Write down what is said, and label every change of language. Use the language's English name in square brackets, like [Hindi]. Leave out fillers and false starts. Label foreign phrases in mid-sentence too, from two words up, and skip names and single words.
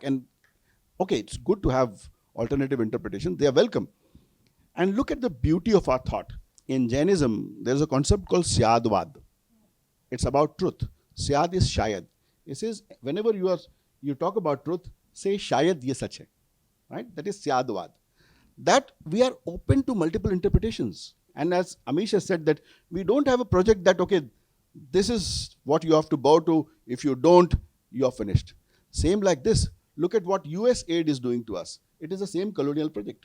[English] And okay, it's good to have alternative interpretation. They are welcome. And look at the beauty of our thought. In Jainism, there's a concept called Syadvad. It's about truth. Syad is Shayad. It says whenever you talk about truth, say [Hindi] शायद ये सच है. [English] Right? That is Syadvad. That we are open to multiple interpretations. And as Amish has said, that we don't have a project that, okay, this is what you have to bow to. If you don't, you're finished. Same like this. Look at what US aid is doing to us. It is the same colonial project.